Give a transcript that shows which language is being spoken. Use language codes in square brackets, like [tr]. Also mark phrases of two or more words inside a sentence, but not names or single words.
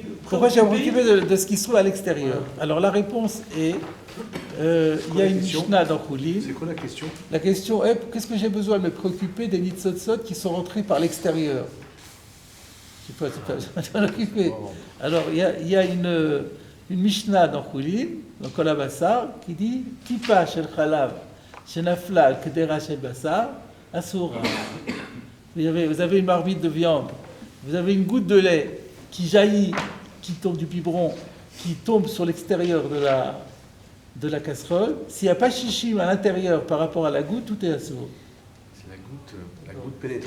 [fr] Pourquoi j'ai préoccupé de ce qui se trouve à l'extérieur? Alors la réponse est, il y a une Mishnah dans Choulin. C'est quoi la question? La question est, qu'est-ce que j'ai besoin de me préoccuper des nitzotzot qui sont rentrés par l'extérieur? Je ne sais pas, je vais m'en occuper. Alors il y a une Mishnah dans Choulin, dans Kol HaBassar, qui dit [he] טיפה של חלב שנפלה על קדרה של בשר אסורה. [fr] Vous avez une marmite de viande. Vous avez une goutte de lait qui jaillit, qui tombe du biberon, qui tombe sur l'extérieur de la casserole. S'il n'y a pas chichim à l'intérieur par rapport à la goutte, tout est assourd. C'est la goutte pénétrante.